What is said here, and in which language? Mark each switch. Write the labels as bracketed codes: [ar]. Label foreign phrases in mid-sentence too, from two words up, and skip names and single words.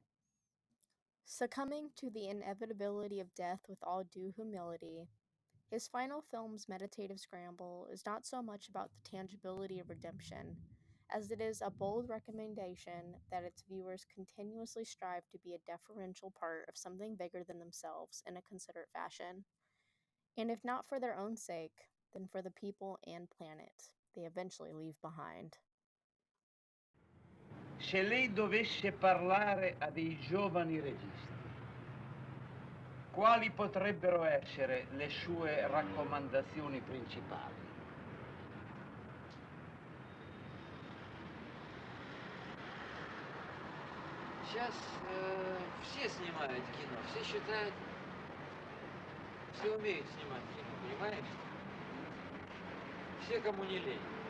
[en] Succumbing to the inevitability of death with all due humility, his final film's meditative scramble is not so much about the tangibility of redemption, as it is a bold recommendation that its viewers continuously strive to be a deferential part of something bigger than themselves in a considerate fashion, and if not for their own sake, then for the people and planet they eventually leave behind. [it] Se lei dovesse parlare a dei giovani registi, quali potrebbero essere le sue raccomandazioni principali? [ru] Сейчас все снимают кино, все считают, все умеют снимать кино, понимаешь? Все, кому не лень.